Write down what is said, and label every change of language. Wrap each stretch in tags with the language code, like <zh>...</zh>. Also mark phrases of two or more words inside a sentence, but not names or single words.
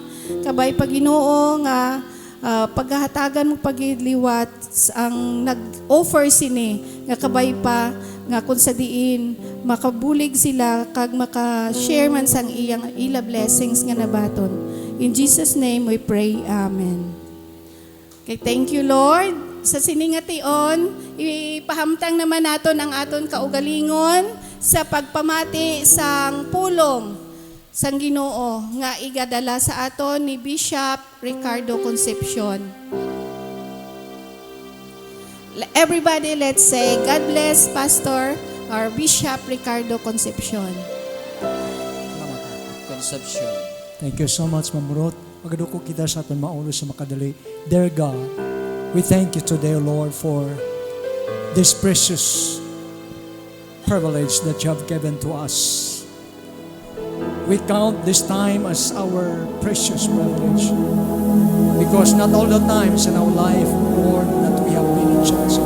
<hil>Kabay pa Ginoo nga paghahatagan mo pagiliwat ang nag-offer sini nga kabay pa nga kung sa diin makabulig sila kag maka-share man sang iyang ila blessings nga nabaton.</hil> <en>In Jesus name we pray. Amen. Okay, thank you Lord.</en> <hil>Sa siningation, ipahamtang naman naton ang aton kaugalingon sa pagpamati sang pulong sang Ginoo nga igadala sa aton ni Bishop Ricardo Concepcion.</hil> <en>Everybody, let's say, God bless Pastor or Bishop Ricardo Concepcion. Conception. Thank you so much, Ma'am Ruth.</en> <hil>Magaduko kita sa aton maulo sa makadali.</hil> <en>Dear God, we thank you today, Lord, for this precious privilege that you have given to us. We count this time as our precious privilege because not all the times in our life, Lord, that we have many chances.</en>